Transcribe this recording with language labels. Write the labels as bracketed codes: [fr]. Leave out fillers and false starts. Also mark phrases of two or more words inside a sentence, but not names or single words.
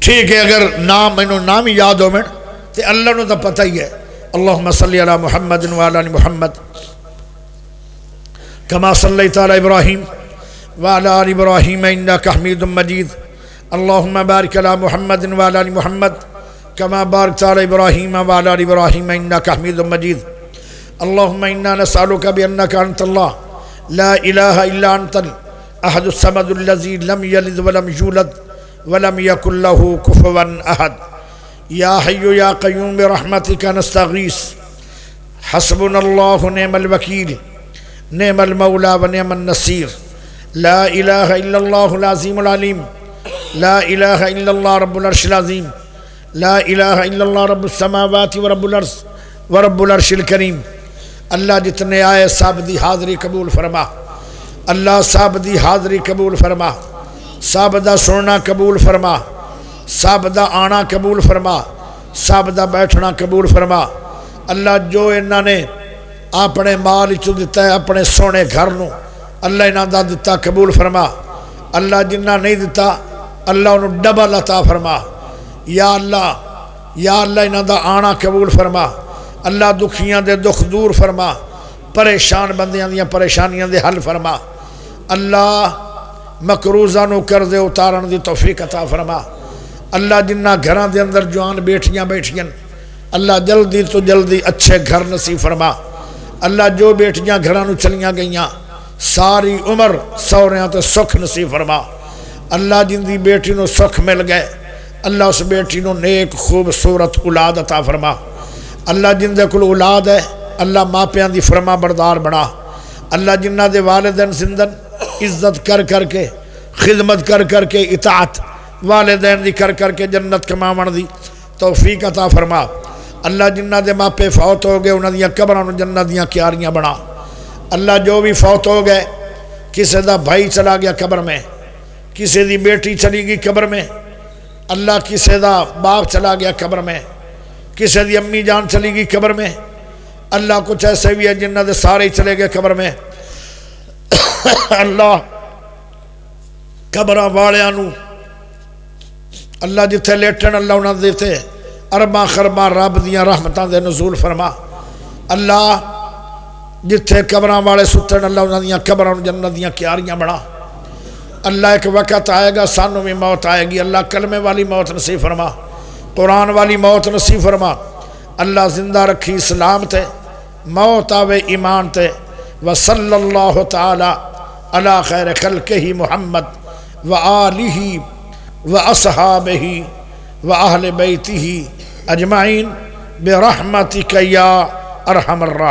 [pa] ٹھیک ہے اگر نام مینوں نام ہی یاد ہو میں تے اللہ نو تو پتہ ہی ہے [ar] اللہم صلی علی محمد وعلی آل محمد کما صلیت علی ابراہیم وعلی آل ابراہیم انک حمید مجید اللہم بارک علی محمد وعلی آل محمد کما بارکت علی ابراہیم وعلی آل ابراہیم انک حمید مجید اللہم انا نسألک بانک انت اللہ لا الہ الا انت الاحد الصمد الذی لم یلد ولم یولد ولم یکن له کفوا احد یا حی یا قیوم برحمتک نستغیث حسبنا اللہ نعم الوکیل نعم المولا و نعم النصیر لا الہ الا اللہ العظیم العلیم لا الہ الا اللہ رب العرش العظیم لا الہ الا اللہ رب السماوات و رب الارض و رب العرش الکریم [pa] اللہ جتنے آئے صاحب دی حاضری قبول فرما اللہ صاحب دی حاضری قبول فرما صاحب دا سننا قبول فرما صاحب دا آنا قبول فرما صاحب دا بیٹھنا قبول فرما اللہ جو انہاں نے اپنے مال چو دیتا ہے اپنے سونے گھر نو اللہ انہاں دا دیتا قبول فرما اللہ جنہ نہیں دیتا اللہ انہوں ڈبل عطا فرما یا اللہ انہاں دا آنا قبول فرما اللہ دکھیاں دے دکھ دور فرما پریشان بندیاں دیاں پریشانیاں دے حل فرما اللہ مقروضہ نو قرض اتارن دی توفیق عطا فرما اللہ جنہ گھران دے اندر جوان بیٹھیاں اللہ جلدی تو جلدی اچھے گھر نصیب فرما اللہ جو بیٹیاں گھرانو چلیاں گئیاں ساری عمر سوریاں تو سکھ نصیب فرما اللہ جن دی بیٹی نو سکھ مل گئے اللہ اس بیٹی نو نیک خوبصورت اولاد عطا فرما اللہ جن دے کل اولاد ہے اللہ ماپیاں دی فرما بردار بنا اللہ جنہ دے والدین زندن عزت کر کے خدمت کر کے اطاعت والدین دی کر کے جنت کماون دی توفیق عطا فرما اللہ جنہ دے ماپے فوت ہو گئے انہاں دیاں قبراں جنت دیاں کیاریاں بنا اللہ جو بھی فوت ہو گئے کسی دا بھائی چلا گیا قبر میں کسی دی بیٹی چلی گئی قبر میں اللہ کسی دا باپ چلا گیا قبر میں کسی دی امی جان چلی گئی قبر میں اللہ کچھ ایسے بھی ہے جنہ دے سارے ہی چلے گئے قبر میں اللہ قبراں والیاں نو اللہ جتھے لیٹن اللہ انہاں دیتے ارباں خرباں رب دیاں رحمتاں دے نزول فرما اللہ جتھے قبراں والے ستن اللہ انہاں دیاں قبراں جنت دیاں کیاریاں بنا اللہ ایک وقت آئے گا سانوں میں موت آئے گی اللہ کلمے والی موت نصیب فرما قرآن والی موت نصیب فرما اللہ زندہ رکھی اسلام تے موت آوے ایمان تے [ar] وصلی اللہ تعالی علی خیر خلقہ محمد وآلہ وأصحابه وأهل بيته أجمعين برحمتك يا أرحم الراحمين